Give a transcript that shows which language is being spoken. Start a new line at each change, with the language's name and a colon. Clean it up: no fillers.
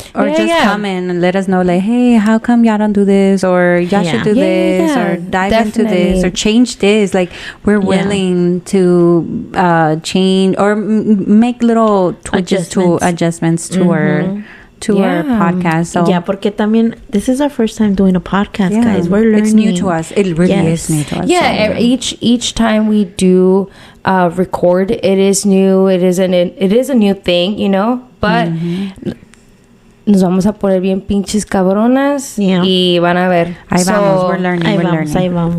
English: Or just comment and let us know, like, hey, how come y'all don't do this, or y'all should do this, or dive into this, or change this. Like, we're willing to change or make little tweaks to adjustments to our podcast. So
Spanish: porque también
English: this is our first time doing a podcast, guys. We're learning. It's new to us. It really is new to us. Yeah, so, each time we do record, it is new. It is a new thing, but
Spanish: nos vamos a poner bien pinches cabronas y van a ver. Ahí vamos,
English: we're learning.
Spanish: Ahí vamos.